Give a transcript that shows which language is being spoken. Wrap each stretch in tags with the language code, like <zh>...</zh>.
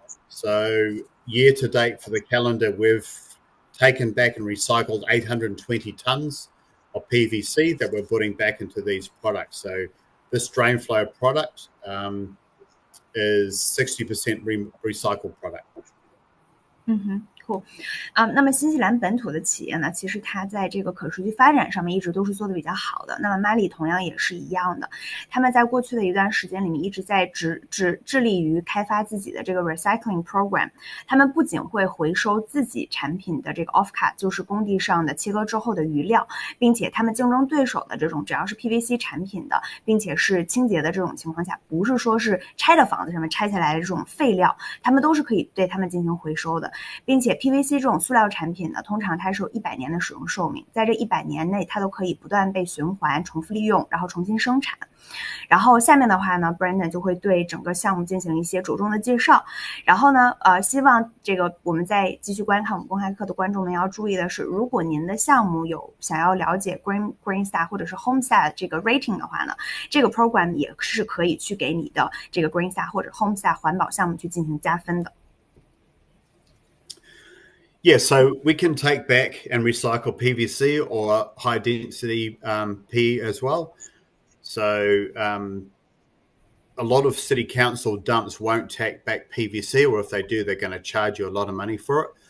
<en>So year to date for the calendar, we've taken back and recycled 820 tonnes of PVC that we're putting back into these products. So this drain flow product is 60% recycled product. Mm-hmm. Cool.</en> <zh>那么新西兰本土的企业呢，其实它在这个可持续发展上面一直都是做的比较好的。那么 Marley 同样也是一样的，他们在过去的一段时间里面一直在致力于开发自己的这个</zh> <en>recycling program。</en> <zh>他们不仅会回收自己产品的这个 offcut， 就是工地上的切割之后的余料，并且他们竞争对手的这种只要是 PVC 产品的，并且是清洁的这种情况下，不是说是拆的房子上面拆下来的这种废料，他们都是可以对他们进行回收的，并且PVC 这种塑料产品呢，通常它是有100年的使用寿命，在这100年内它都可以不断被循环、重复利用，然后重新生产。然后下面的话呢 Brandon 就会对整个项目进行一些着重的介绍。然后呢希望这个我们在继续观看我们公开课的观众们要注意的是，如果您的项目有想要了解 Green Star 或者是 Home Star 这个 rating 的话呢，这个 program 也是可以去给你的这个 Green Star 或者 Home Star 环保项目去进行加分的。</zh> <en>Yeah, so we can take back and recycle PVC or high density P as well. So a lot of city council dumps won't take back PVC, or if they do, they're going to charge you a lot of money for it.</en>